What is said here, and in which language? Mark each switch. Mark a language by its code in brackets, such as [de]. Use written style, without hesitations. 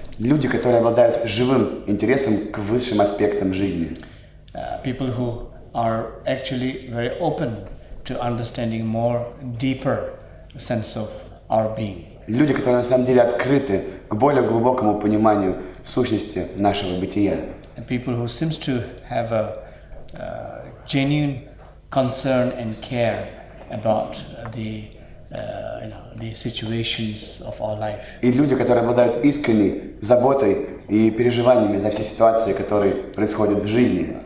[ru] Люди, которые обладают живым интересом к высшим аспектам жизни. [en] People who are actually very open to understanding more deeper sense of our being. [ru] Люди, которые на самом деле открыты к более глубокому пониманию сущности нашего бытия. [en] And people who seems to have a genuine concern and care about the situations of our life. [ru] И люди, которые обладают искренней заботой и переживаниями за все ситуации, которые происходят в жизни.